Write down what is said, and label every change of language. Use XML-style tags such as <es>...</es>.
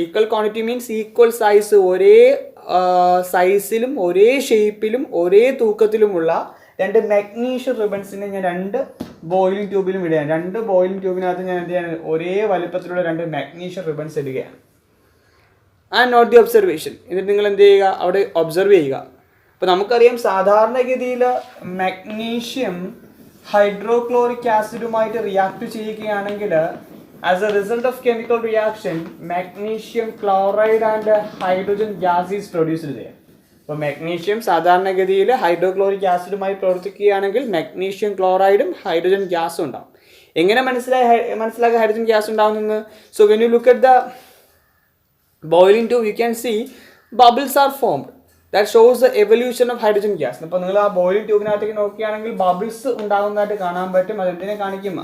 <en>Equal quantity means equal size,</en> <ml>ഒരേ സൈസിലും ഒരേ ഷേപ്പിലും ഒരേ തൂക്കത്തിലുമുള്ള 2 magnesium റിബൺസിനെ ഞാൻ 2 ബോയിലിംഗ് ട്യൂബിലും ഇടുകയാണ്. 2 ബോയിലിംഗ് ട്യൂബിനകത്ത് ഞാൻ എന്ത് ചെയ്യാണ്? ഒരേ വലുപ്പത്തിലുള്ള 2 magnesium റിബൺസ് ഇടുകയാണ്.</ml> <en>And note the observation.</en> <ml>എന്നിട്ട് നിങ്ങൾ എന്ത് ചെയ്യുക? അവിടെ ഒബ്സർവ് ചെയ്യുക. അപ്പോൾ നമുക്കറിയാം സാധാരണഗതിയിൽ മാഗ്നീഷ്യം ഹൈഡ്രോക്ലോറിക് ആസിഡുമായിട്ട് റിയാക്ട് ചെയ്യുകയാണെങ്കിൽ</ml> <en>as a result of chemical reaction magnesium chloride and hydrogen gas is produced there.</en> <ml>അപ്പോൾ മാഗ്നീഷ്യം സാധാരണഗതിയിൽ ഹൈഡ്രോക്ലോറിക് ആസിഡുമായി പ്രവർത്തിക്കുകയാണെങ്കിൽ മാഗ്നീഷ്യം ക്ലോറൈഡും ഹൈഡ്രജൻ ഗ്യാസും ഉണ്ടാവും. എങ്ങനെ മനസ്സിലാക്കുക ഹൈഡ്രജൻ ഗ്യാസ് ഉണ്ടാവുന്നത്?</ml> <en>So when you look at the boiling tube you can see bubbles are formed. That shows the evolution of hydrogen gas.</en> <ml>അപ്പോൾ നിങ്ങൾ ആ ബോയിലിംഗ് ട്യൂബിനകത്തേക്ക് നോക്കുകയാണെങ്കിൽ ബബിൾസ് ഉണ്ടാകുന്നതായിട്ട് കാണാൻ പറ്റും. അതെന്തിനെ കാണിക്കും?</ml>